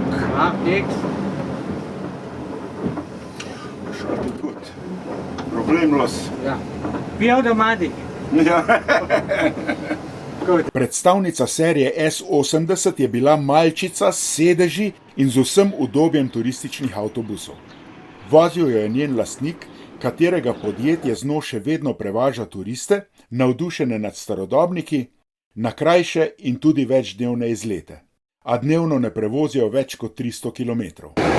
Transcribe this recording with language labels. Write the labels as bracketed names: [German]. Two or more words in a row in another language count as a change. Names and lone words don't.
[German] Macht nichts. Schaltet gut. Problemlos. Ja. Wie Automatik. Ja. [Slovenian] Predstavnica serije S80 je bila malčica s sedeži in z vsem udobjem turističnih avtobusov. Vozil jo je njen lastnik, katerega podjetje z njo še vedno prevaža turiste, navdušene nad starodobniki, na krajše in tudi večdnevne izlete, a dnevno ne prevozijo več kot 300 kilometrov.